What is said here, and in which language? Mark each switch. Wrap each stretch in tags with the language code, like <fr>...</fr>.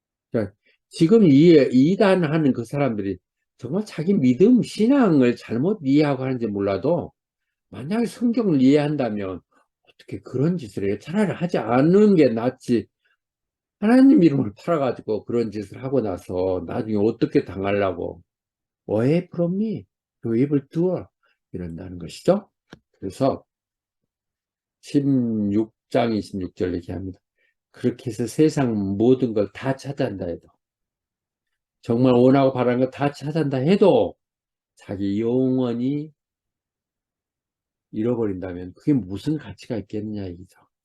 <ko>그러니까 지금 이단하는 그 사람들이 정말 자기 믿음, 신앙을 잘못 이해하고 하는지 몰라도 만약에 성경을 이해한다면 어떻게 그런 짓을 해요? 차라리 하지 않는 게 낫지. 하나님 이름을 팔아가지고 그런 짓을 하고 나서 나중에 어떻게 당하려고.</ko> <en>Away from me, you evil doer.</en> <ko>이런다는 것이죠. 그래서 16장 26절 얘기합니다. 그렇게 해서 세상 모든 걸 다 찾아낸다 해도 정말 원하고 바라는 거 다 찾아낸다 해도 자기 영원히 잃어버린다면 그게 무슨 가치가 있겠느냐 이거죠.</ko>